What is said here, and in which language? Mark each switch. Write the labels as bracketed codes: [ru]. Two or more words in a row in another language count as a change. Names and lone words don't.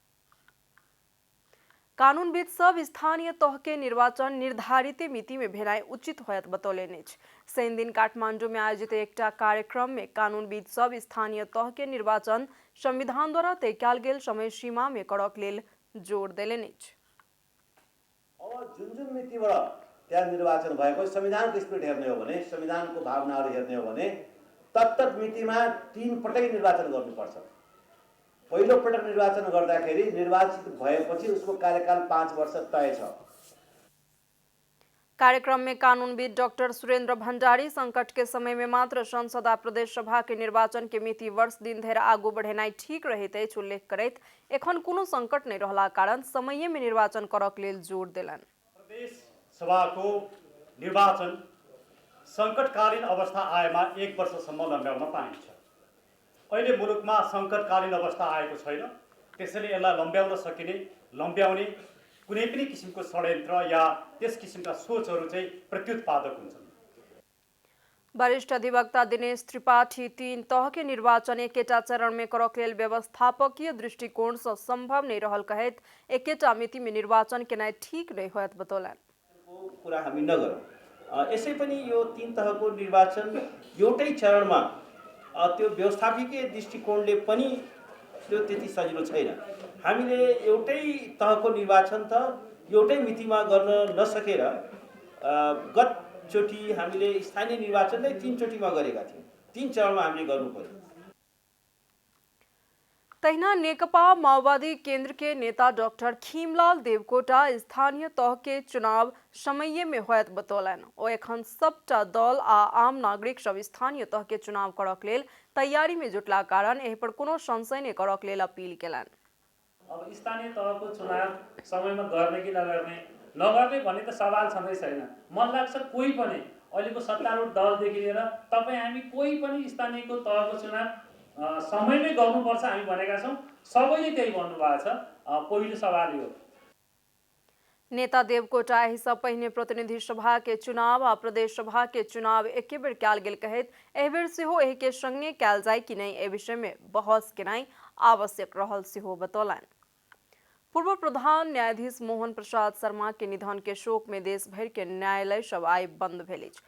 [mai] कानूनविद सब स्थानीय तह के निर्वाचन निर्धारित मिति में भेनाइ उचित होयत बतौलनि अछि। शनि दिन काठमांडू में आयोजित एकटा कार्यक्रम में कानूनविद सब स्थानीय तह के निर्वाचन संविधान द्वारा तय कयल गेल समय सीमा में करक लेल जोड़ देलनि अछि। [ne] अब जुन मितिबाट त्यहाँ निर्वाचन भएको संविधानको स्पिरिट हेर्ने हो भने, संविधानको भावनाहरू हेर्ने हो भने तत्त मितिमा 3 पटक निर्वाचन गर्नुपर्छ। पहिलो पटक निर्वाचन गर्दाखेरि निर्वाचित भएपछि उसको कार्यकाल 5 वर्ष तय छ। [mai] कार्यक्रम में कानूनविद डॉक्टर सुरेंद्र भंडारी संकट के समय में मात्र संसद आ प्रदेश सभा के निर्वाचन के मिति वर्ष दिन धरि आगू बढ़ेनाइ ठीक रहैत अछि उल्लेख करैत एखन कोनो संकट नहीं रहला कारण समय में निर्वाचन करक लेल जोर देलनि। [ne] प्रदेश सभाको निर्वाचन संकटकालीन अवस्था आएमा 1 वर्षसम्म लम्ब्याउन पाइन्छ। अहिले मुलुकमा संकटकालीन अवस्था आएको छैन, त्यसैले यसलाई लम्ब्याउने कुनै पनि किसिमको षड्यन्त्र या त्यस किसिमका सोचहरू चाहिँ प्रत्युत्पादक हुन्छन्। [mai] वरिष्ठ अधिवक्ता दिनेश त्रिपाठी 3 तह के निर्वाचन एकेटा चरण में करक लेल व्यवस्थापकीय दृष्टिकोण से संभव नहीं रहल कहैत एकेटा मिति में निर्वाचन केनाइ ठीक नहीं होयत बतौलनि। [ne] कुरा हामी नगरौँ। यसै पनि यो 3 तहको निर्वाचन एउटै चरणमा त्यो व्यवस्थापकीय दृष्टिकोणले पनि त्यो त्यति सजिलो छैन। हामीले एउटै तहको निर्वाचन त एउटै मितिमा गर्न नसकेर गतचोटि हामीले स्थानीय निर्वाचन नै 3 चोटिमा गरेका थियौँ। 3 चरणमा हामीले गर्नु पर्यो। [mai] तहिना नेकपा माओवादी केंद्र के नेता डॉक्टर खीमलाल देवकोटा स्थानीय तह के चुनाव समय में होयत बतौलनि। ओ एखन सबटा दल आ आम नागरिक सब स्थानीय तह के चुनाव करक लेल तैयारी में जुटला कारण एहि पर कोनो संशय नहीं करक लेल अपील केलनि। [ne] अब स्थानीय तहको चुनाव समयमा गर्ने कि नगर्ने भन्ने त सवाल छँदै छैन। मन लाग्छ कोही पनि अहिलेको सत्तारूढ दलदेखि लिएर तपाईँ हामी कोही पनि स्थानीयको तहको चुनाव समयमै गर्नुपर्छ हामी भनेका छौँ। सबैले त्यही भन्नुभएको छ। पहिलो सवाल यो। [mai] नेता देवकोटा एहि सँ पहिने प्रतिनिधि सभा के चुनाव आ प्रदेश सभा के चुनाव एके बेर कयल गेल कहैत एहि बेर सेहो एहि के संगे कयल जाय कि नहीं एहि विषय में बहस केनाइ आवश्यक रहल सेहो बतौलनि। पूर्व प्रधान न्यायाधीश मोहन प्रसाद शर्मा के निधन के शोक में देश भर के न्यायालय सब आई बंद भेल अछि।